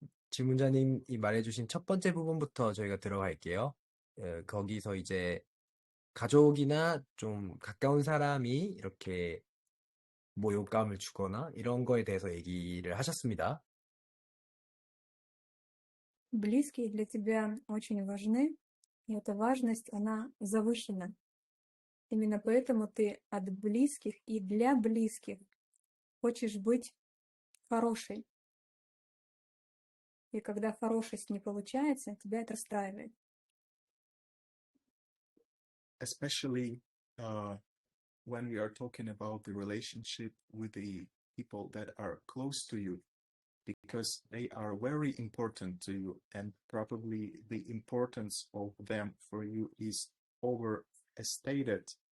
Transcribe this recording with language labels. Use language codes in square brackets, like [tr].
[ko] 질문자님이 말해주신 첫 번째 부분부터 저희가 들어갈게요. 거기서 이제 가족이나 좀 가까운 사람이 이렇게 모욕감을 주거나 이런 거에 대해서 얘기를 하셨습니다. [ru] Близкие для тебя очень важны, и эта важность, она завышена. Именно поэтому ты от близких и для близких хочешь быть хорошей. И когда хорошесть не получается, тебя это расстраивает. [en] Especially when we are talking about the relationship with the people that are close to you, because they are very important to you, and probably the importance of them for you is overstated.